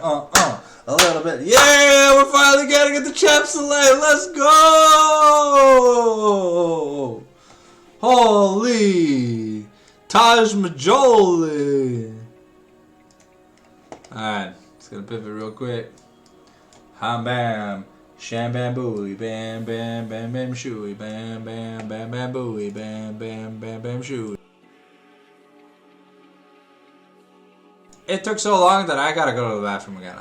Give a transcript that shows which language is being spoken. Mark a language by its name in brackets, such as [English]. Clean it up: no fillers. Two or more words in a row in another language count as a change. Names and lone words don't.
[English] A little bit. Yeah, we're finally getting at the champ select. Let's go. Holy. Taj Majoli. Alright, just gonna pivot real quick. Ham bam, sham bam booey, bam bam bam bam shooey, bam bam bam bam booey, bam bam bam bam shooey. It took so long that I gotta go to the bathroom again.